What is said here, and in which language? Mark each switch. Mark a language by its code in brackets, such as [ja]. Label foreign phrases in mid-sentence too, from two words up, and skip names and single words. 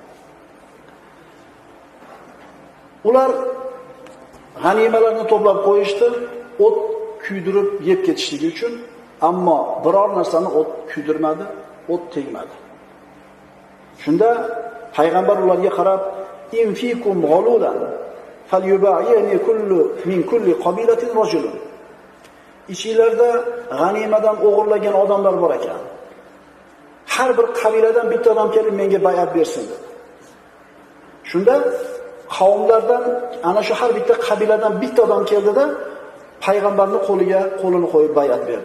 [uz] Ular g'animalarni to'plab qo'yishdi, o't kuydirib yeb ketishligi uchun, ammo biror narsani o't kuydirmadi, o't tegmadi. Shunda payg'ambar ularga qarab, [ar] إن فيكم غلولا فليبايعني كل من كل قبيلة رجل. [uz] Ichingizda g'animadan o'g'irlagan odamlar bor ekan. Har bir qabiladan bitta odam kelib menga bay'at bersin dedi. Shunda qavmlardan ana shu har bitta qabiladan bitta odam keldida payg'ambarning qo'lini qo'yib bay'at berdi.